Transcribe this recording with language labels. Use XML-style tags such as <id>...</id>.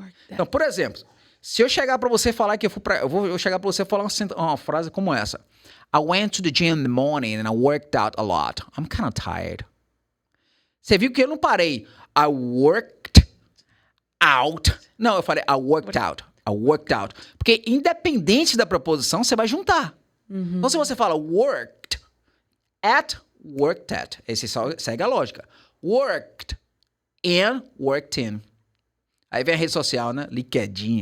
<pt>Então, por exemplo, se eu chegar para você falar que eu vou chegar para você falar uma frase como essa.</pt> <en>I went to the gym in the morning and I worked out a lot. I'm kind of tired.</en> <pt>Você viu que eu não parei.</pt> <en>I worked out.</en> <pt>Não, eu falei</pt> <en>I worked out.</en> <pt>Porque independente da preposição, você vai juntar. Então, se você fala worked at, worked at. Esse segue a lógica. Worked and worked in. Aí vem a rede social, né? LinkedIn.</pt>